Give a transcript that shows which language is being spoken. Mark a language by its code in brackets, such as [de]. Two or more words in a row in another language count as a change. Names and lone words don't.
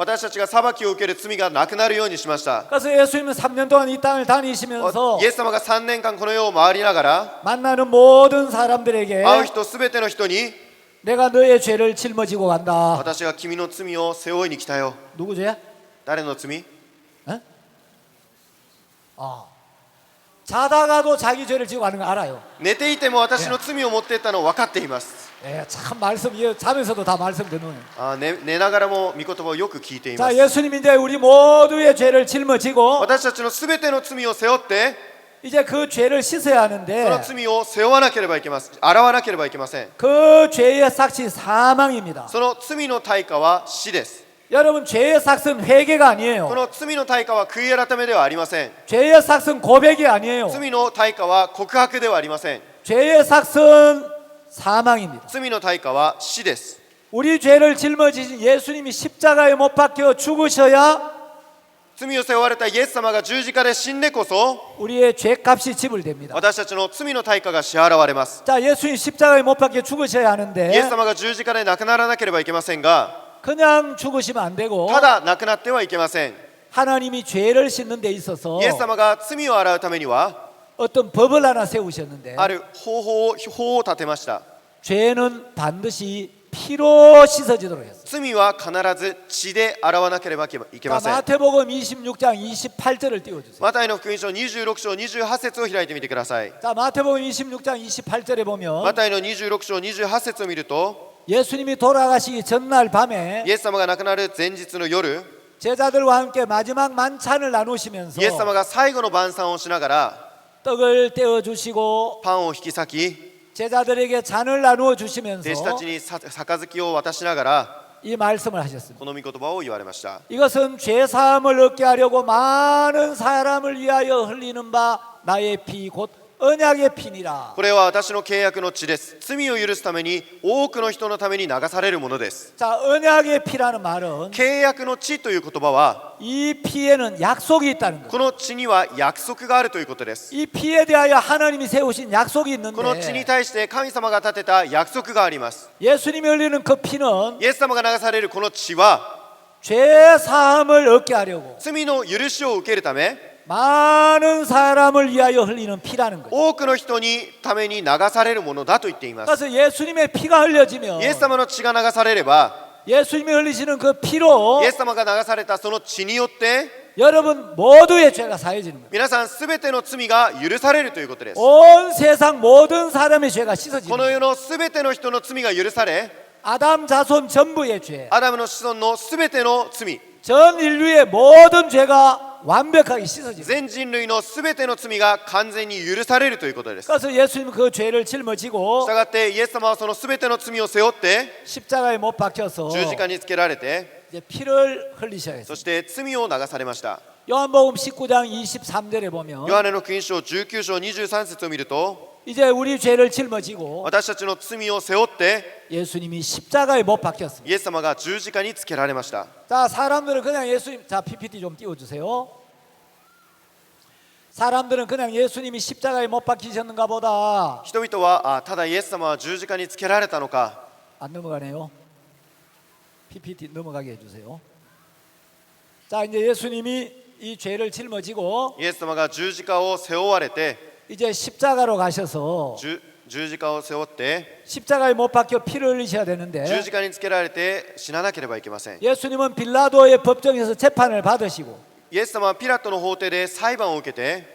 [ja] 私たちが裁きを受ける罪がなくなるようにしました。 [ko] 그래서 예수님은 3년 동안 이 땅을 다니시면서 [ja] イエス様が3年間この世を回りながら、 [ko] 만나는 모든 사람들에게 [ja] 会う人すべての人に、 [ko] 내가 너의 죄를 짊어지고 간다. [ja] 私が君の罪を背負いに来たよ。 [ko] 누구 죄야? [ja] 誰の罪？ [ko] 자다가도 자기 죄를 지고 가는 거 알아요. [ja] 寝ていても私の罪を持っていったのを分かっています。 [ko] 참 말씀 자면서도 다 말씀 듣는. [ja] 寝ながらも御言葉をよく聞いていま [ko] 자, [ja] す。 [ko] 예수님이 이제 우리 모두의 죄를 짊어지고 [ja] 私たちのすべての罪を背負って、 [ko] 이제 그 죄를 씻어야 [ja] その [ko] 하는데 [ja] 罪を背負わなければいけます。洗わなければいけません。 [ko] 그 죄의 삭시 사망입니다. [ja] その罪の対価は死です。 [ko] 여러분 죄의 삭은 회개가 [ja] こ [ko] 아니에요. [ja] の罪の対価は悔い改めではありません。 [ko] 죄의 삭은 고백이 아니에요. [ja] 罪の対価は告白ではありません。 [ko] 죄의 삭은 사망입니다. [ja] 罪の対価は死です。 [ko] 우리 죄를 짊어지신 예수님이 십자가에 못 박혀 죽으셔야 [ja] 罪を背負われたイエス様が十字架で死んでこそ、 [ko] 우리의 죄값이 지불됩니다. [ja] 私たちの罪の対価が支払われます。 [ko] 자, 예수님 십자가에 못 박혀 죽으셔야 [ja] イエス [ko] 하는데 [ja] 様が十字架で亡くならなければいけませんが、 [ko] 그냥 죽으시면 안 되고 [ja] ただ亡くなってはいけません。 [ko] 하나님이 죄를 씻는 데 있어서 [ja] イエス様が罪を洗うためには、 [ko] 어떤 법을 하나 세우셨는데 [ja] ある法を立てました。 [ko] 죄는 반드시 피로 씻어지도록 했어요. [ja] 罪は必ず血で洗わなければいけま [ko] 자, [ja] せん。 [ko] 마태복음 26장 28절을 띄워주세요. [ja] マタイの福音書26章28節を開いてみてください。 [ko] 자, 마태복음 26장 28절에 보면 [ja] マタイの26章28節を見ると、 [ko] 예수님이 돌아가시기 전날 밤에 [ja] イエス様が亡くなる前日の夜、 [ko] 제자들과 함께 마지막 만찬을 나누시면서 [ja] イエス様が最後の晩餐をしながら [ko] 떡을 떼어 주시고 [ja] パンを引き裂き、 [ko] 제자들에게 잔을 나누어 주시면서 [ja] 弟子たちに杯を渡しながら [ko] 이 말씀을 하셨습니다. [ja] この御言葉を言われました。 [ko] 이것은 죄 사함을 얻게 하려고 많은 사람을 위하여 흘리는 바 나의 피 곧 언약의 피니라. [ja] これは私の契約の血です。罪を許すために多くの人のために流されるものです。 [ko] 자, 언약의 피라는 말은 [ja] 契約の血という言葉は、 [ko] 이 피에는 약속이 있다는 거예요. [ja] この血には約束があるということです。 [ko] 이 피에 대하여 하나님이 세우신 약속이 [ja] この血に [ko] 있는데 [ja] 対して神様が立てた約束があります。 [ko] 예수님이 흘리는 그 피는 [ja] イエス様が流されるこの血は、 [ko] 죄 사함을 얻게 하려고 [ja] 罪の許しを受けるため、 [ko] 많은 사람을 위하여 흘리는 피라는 거예요. [ja] 多くの人にために流されるものだと言っています。 [ko] 그래서 예수님의 피가 흘려지면 [ja] イエス様の血が流されれば、 [ko] 예수님이 흘리시는 그 피로 [ja] イエス様が流されたその血によって、 [ko] 여러분 모두의 죄가 사해지는 거예요. [ja] 皆さんすべての罪が許されるということです。 [ko] 온 세상 모든 사람의 죄가 씻어지는 [ja] この [ko] 거예요. [ja] 世のすべての人の罪が許され、 [ko] 아담 자손 전부의 죄, [ja] アダムの子孫のすべての罪、 [ko] 전 인류의 모든 죄가 완벽하게 씻어지는 거예요. [ja] 全人類のすべての罪が完全に許されるということです。 [ko] 그래서 예수님은 그 죄를 짊어지고 [ja] したがってイエス様はそのすべての罪を背負って [ko] 십자가에 못 박혀서 [ja] 十字架につけられて、 [ko] 이제 피를 흘리셔야 했어요. [ja] そして罪を流されました。 [ko] 요한복음 19장 23절에 보면 [ja] ヨハネの福音書19章23節を見ると、 [ko] 이제 우리 죄를 짊어지고 [ja] 私たちの罪を背負って [ko] 예수님이 십자가에 못 박혔습니다. [ja] イエス様が十字架につけられました。 [ko] 자, 사람들은 그냥 예수님, 자 PPT 좀 띄워주세요. 사람들은 그냥 예수님이 십자가에 못 박히셨는가 보다. [ja] 人々はただイエス様は十字架につけられたのか、 [ko] 안 넘어가네요. PPT 넘어가게 해주세요. 자, 이제 예수님이 이 죄를 짊어지고 [ja] イエス様が十字架を背負われて、 [ko] 이제 십자가로 가셔서 [ja] 十字架を背負って [ko] 십자가에 못 박혀 피를 흘리셔야 [ja] 十 [ko] 되는데 [ja] 字架につけられて死ななければいけません。 [ko] 예수님은 빌라도의 법정에서 재판을 받으시고 [ja] イエス様はピラトの法廷で裁判を受けて、